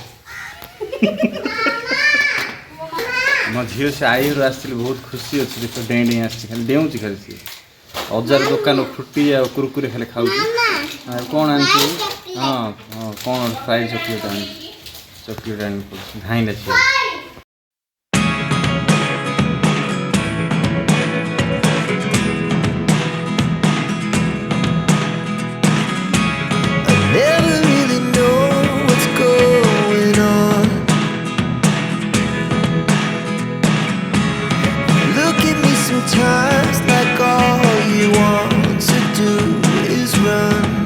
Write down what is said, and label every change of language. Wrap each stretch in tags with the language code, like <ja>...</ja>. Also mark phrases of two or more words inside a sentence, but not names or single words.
<or>ମୋ ଝିଅ ସେ ଆଇରୁ ଆସିଥିଲି, ବହୁତ ଖୁସି ଅଛି। ଦେଖ ଡେଇଁ ଡେଇଁ ଆସିଛି, ଖାଲି ଡେଉଁଛି ଖାଲି। ସିଏ ଅଜାର ଦୋକାନ ଫ୍ରୁଟି ଆଉ କୁରୁକୁରି ଖାଲି ଖାଉଛି। ଆଉ କ'ଣ ଆଣିଛି? ହଁ, କ'ଣ ଫ୍ରାଇଡ଼୍ ଚକୋଲେଟ୍ ଆଣିଛି। ଚକୋଲେଟ୍ ଆଣି ଧାଇଁଲା ଝିଅ।</or> <en>Never really know what's going on. Look at me sometimes like all you want to do is run.</en>